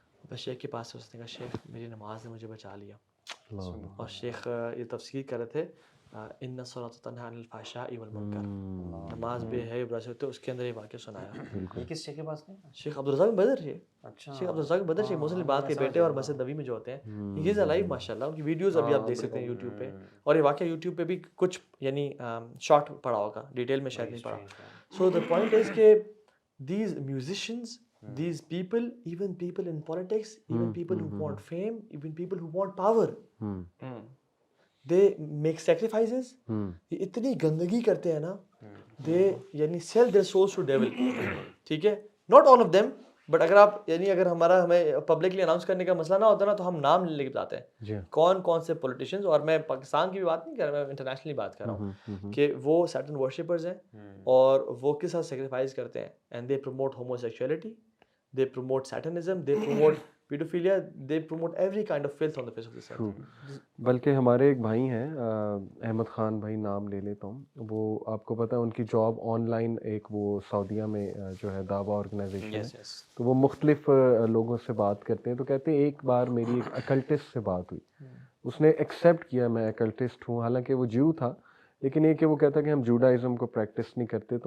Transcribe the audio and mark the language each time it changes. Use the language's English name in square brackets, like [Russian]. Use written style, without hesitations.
[Urdu] بس شیخ کے پاس سے اس نے کہا شیخ میری نماز نے مجھے بچا لیا. اور شیخ یہ تفسیر کر رہے تھے [Arabic] ان الصلاۃ تنہی عن الفحشاء والمنکر, [Urdu] نماز بے حیا برائی سے ہوتے, اس کے اندر یہ واقعہ سنایا. یہ کس شیخ کے پاس نہیں؟ شیخ عبدالرزاق بن بدر. اچھا, شیخ عبدالرزاق بن بدر شیخ محسن العباد کے بیٹے اور مسجد نبوی میں جو ہوتے ہیں, [English] he is alive [Urdu] ماشاء اللہ. ان کی ویڈیوز ابھی آپ دیکھ سکتے ہیں یوٹیوب پہ, اور یہ واقعہ یوٹیوب پہ بھی کچھ یعنی شارٹ پڑا ہوگا, ڈیٹیل میں شاید نہیں پڑا. [English] So the point is کہ these musicians, these people, even people in politics, even people who want fame, even people who want power, they make sacrifices. [Urdu] یہ اتنی گندگی کرتے ہیں نا, they یعنی [English] sell their souls to devil. [Urdu] ٹھیک ہے, [English] not all of them, but [Urdu] اگر آپ یعنی اگر ہمیں پبلکلی اناؤنس کرنے کا مسئلہ نہ ہوتا نا, تو ہم نام لے کے بتاتے ہیں کون کون سے پولیٹیشینز. اور میں پاکستان کی بھی بات نہیں کر رہا, میں انٹرنیشنلی بات کر رہا ہوں کہ وہ سرٹن ورشپرز ہیں اور وہ کس طرح سیکریفائز کرتے ہیں. [English] And they promote homosexuality, they promote satanism, they promote pedophilia, they promote every kind of filth on the face of this earth. [Urdu] بلکہ ہمارے ایک بھائی ہیں احمد خان بھائی, نام لے لیتا ہوں, وہ آپ کو پتہ ہے ان کی جاب آن لائن ایک وہ سعودیہ میں جو ہے دعویٰ آرگنائزیشن ہے, تو وہ مختلف لوگوں سے بات کرتے ہیں. تو کہتے ہیں ایک بار میری ایک اکلٹسٹ سے بات ہوئی, اس نے ایکسیپٹ کیا میں اکلٹسٹ ہوں, حالانکہ وہ جیو تھا, لیکن یہ کہ وہ کہتا کہ ہم جوڈائزم کو پریکٹس نہیں کرتے.